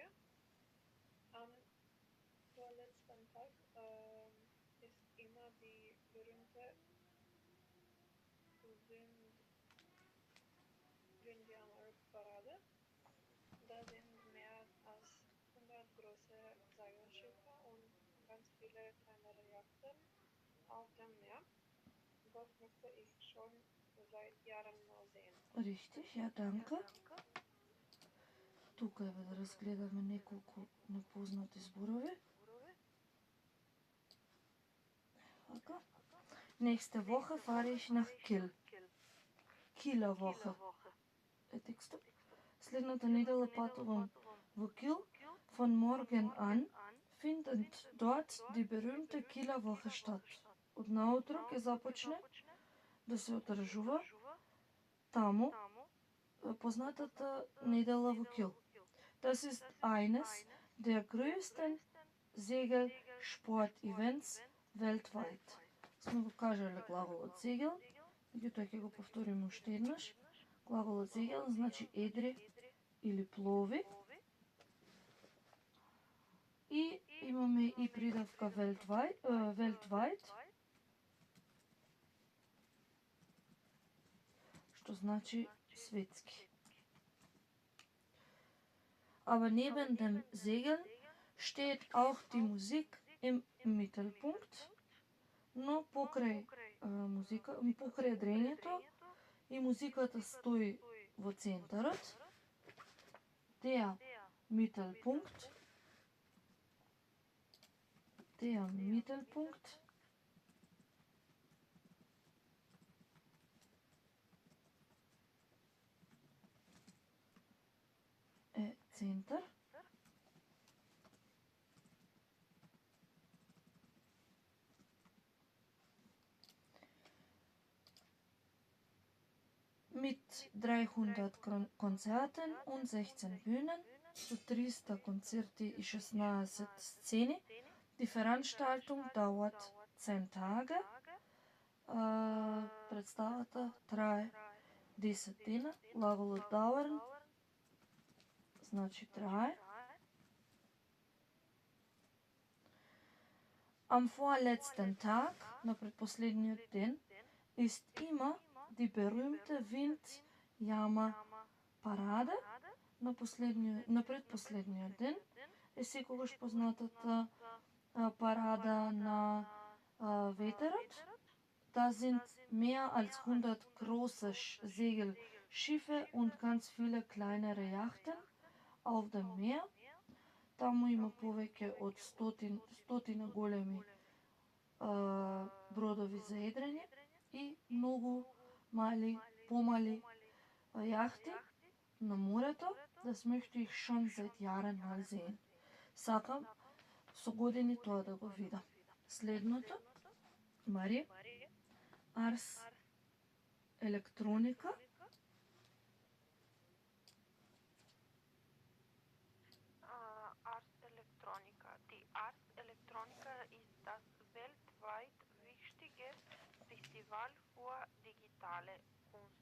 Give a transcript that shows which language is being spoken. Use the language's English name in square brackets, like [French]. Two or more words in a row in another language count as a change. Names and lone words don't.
[German] Am vorletzten Tag ist immer die berühmte Windianer-Parade. Da sind mehr als 100 große Segelschiffe und ganz viele kleinere Yachten auf dem Meer. Das möchte ich schon seit Jahren mal sehen. Richtig, ja, danke. [Macedonian] Тука е да разгледаме неколку непознати зборови. Така. [German] Nächste Woche fahre ich nach Kiel. [Macedonian] Kieler Woche е текстот. Следната недела патувам во Кил. [German] Von morgen an findet dort die berühmte Kieler Woche statt. [Macedonian] Од наутро ќе започне да се одржува таму познатата недела во Кил. [German] Das ist eines der größten Segelsport-Events weltweit. [Macedonian] сме го кажале глаголот зегел, меѓутоа ќе го повториме уште еднаш. Глаголот зегел значи едри или плови. И имаме и придавка weltweit, што значи светски. [German] Aber neben dem Segeln steht auch die Musik im Mittelpunkt, [Macedonian] но покрај дрењето и музиката стои во центарот. [German] Der Mittelpunkt [Macedonian] е центар. [German] Mit 300 Konzerten und 16 Bühnen, so 300 Konzerte и 16 Szene. Die Veranstaltung dauert 10 Tage. [Macedonian] Представата трае 10 дена. Глаголот dauern значи трае. [German] Am vorletzten Tag, [Macedonian] на предпоследниот ден, [German] ist immer die berühmte Windjammer-Parade. [Macedonian] На предпоследниот ден е секогаш познатата парада на ветерот. [German] Da sind mehr als 100 große Segelschiffe und ganz viele kleinere Yachten auf dem Meer. [Macedonian] Таму има повеќе од стотина големи бродови за едрење и многу помали јахти на морето, [German] das möchte ich schon seit Jahren mal sehen. [Macedonian] Сакам со години тоа да го видам. Следното, Мари, Ars Electronica. Ars Electronica. [German] Die Ars Electronica ist das weltweit wichtige Festival für digitale Kunst.